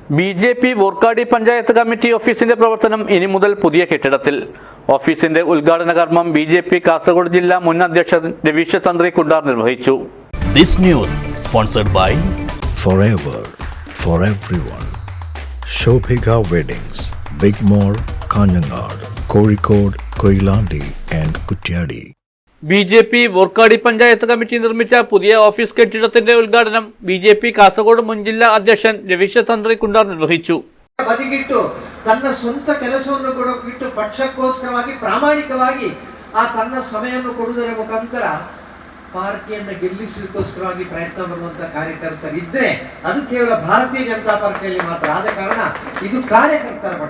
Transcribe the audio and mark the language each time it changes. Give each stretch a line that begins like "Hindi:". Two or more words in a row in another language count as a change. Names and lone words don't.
Malayalam: BJP വോർക്കാടി പഞ്ചായത്ത് കമ്മിറ്റി ഓഫീസിന്റെ പ്രവർത്തനം ഇനി മുതൽ പുതിയ കെട്ടിടത്തിൽ. ഓഫീസിന്റെ ഉദ്ഘാടന കർമ്മം BJP കാസർഗോഡ് ജില്ലാ മുൻ അധ്യക്ഷൻ രവീഷ് തന്ത്രി കുണ്ടാർ നിർവഹിച്ചു.
English: This news sponsored by Forever for everyone. Shobhika Weddings, Big Mall, Kanjangad, Kozhikode, Koilandi and Kutyadi.
Malayalam: BJP വോർക്കാടി പഞ്ചായത്ത് കമ്മിറ്റി നിർമ്മിച്ച പുതിയ ഓഫീസ് കെട്ടിടത്തിന്റെ ഉദ്ഘാടനം BJP കാസർഗോഡ് മുൻ ജില്ലാ അധ്യക്ഷൻ രവീഷ് തന്ത്രി കുണ്ടാർ നിർവഹിച്ചു.
Kannada: ಬದಿಗಿಟ್ಟು ತನ್ನ ಸ್ವಂತ ಕೆಲಸವನ್ನು ಕೊಡೋಕಿಟ್ಟು ಪಕ್ಷಕ್ಕೋಸ್ಕರವಾಗಿ ಪ್ರಾಮಾಣಿಕವಾಗಿ ಆ ತನ್ನ ಸಮಯವನ್ನು ಕೊಡುವುದರ ಮುಖಾಂತರ ಪಾರ್ಟಿಯನ್ನು ಗೆಲ್ಲಿಸಲಿಕ್ಕೋಸ್ಕರವಾಗಿ ಪ್ರಯತ್ನ ಮಾಡುವಂತ ಕಾರ್ಯಕರ್ತರಿದ್ರೆ ಅದು ಕೇವಲ ಭಾರತೀಯ ಜನತಾ ಪಾರ್ಟಿಯಲ್ಲಿ ಮಾತ್ರ. ಆದ ಕಾರಣ ಇದು ಕಾರ್ಯಕರ್ತರ ಪಕ್ಷ.